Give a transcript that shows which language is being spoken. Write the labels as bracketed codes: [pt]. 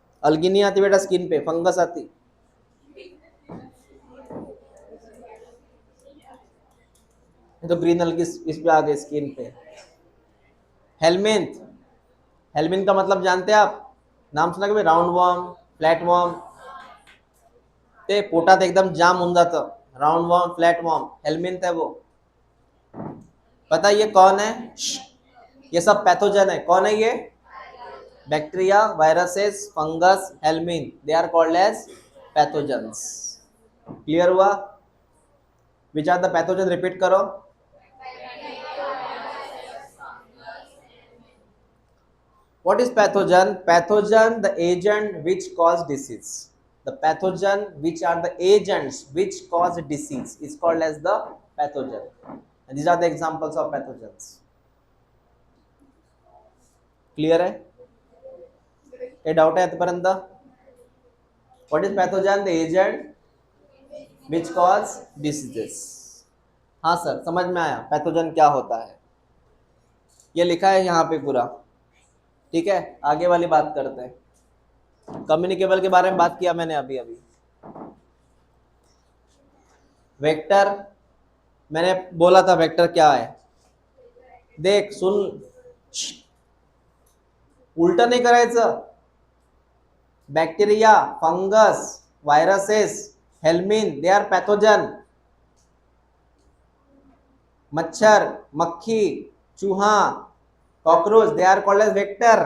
[hi] अलगी नहीं आती बेटा स्किन पे, फंगस आती. तो ग्रीन अलगी इस पे आ गई स्किन पे. हेलमिंथ. हेलमिंथ का मतलब जानते हैं आप? नाम सुना कि राउंड वॉर्म, फ्लैट वॉर्म. [mr] ते पोटात एकदम जाम होऊन जातं. [hi] Round warm, flat warm, helminth है वो. पता ये कौन है? ये सब पैथोजन है. कौन है ये? [en] Bacteria, viruses, fungus, helminth, they are called as pathogens. Clear हुआ? Which are the pathogen? Repeat करो. What is pathogen? Pathogen, the agent which cause disease. The pathogen which are the agents which cause disease is called as the pathogen. And these are the examples of pathogens. [hi] Clear है? ये doubt है [en] आतापर्यंत? What is pathogen? The agent which cause diseases. [hi] हाँ sir समझ में आया pathogen क्या होता है. ये लिखा है यहाँ पे पूरा. ठीक है, आगे वाली बात करते हैं. कम्युनिकेबल के बारे में बात किया मैंने अभी अभी. वेक्टर, मैंने बोला था वेक्टर क्या है. [mr] देख सुन, उलट नाही करायचं. [en] Bacteria, fungus, viruses, helminth, they are pathogen. [hi] मच्छर, मक्खी, चूहा, [en] Cockroach, they are called as vector.